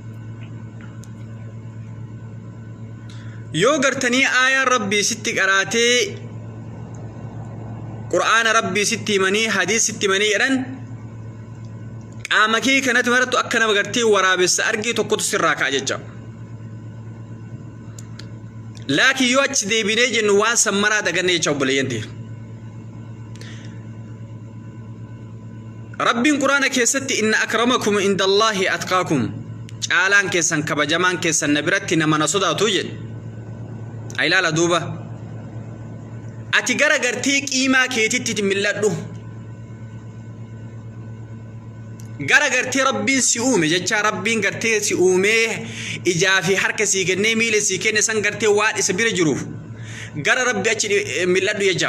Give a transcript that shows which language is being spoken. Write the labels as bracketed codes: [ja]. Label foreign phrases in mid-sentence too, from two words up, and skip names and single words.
[om] yoo gartanii aayaa rabbii sitti qaraatee qur'aana rabbii sitti himanii hadiis sitti himanii jedhan qaama kee kanatti marattu akka nama gartee waraabessa argee tokkotu sirraa ka'a jecha. laakiin yoo achi deebinee jennu waan sammaraa daganne jecha obboleeyyanti. rabbiin qur'aana keessatti [ar] إن أكرمكم عند الله أتقاكم [om] caalaan keessan kabajamaan keessan na biratti nama na sodaatu jedhe. aylaala duuba ati gara gartee qiimaa keetitti milladhu gara gartee rabbiin si uume jecha rabbiin gartee si uumee ijaa fi harka si kennee miila si kenne san gartee waan isa bira jiruuf gara rabbi achi milladhu jecha.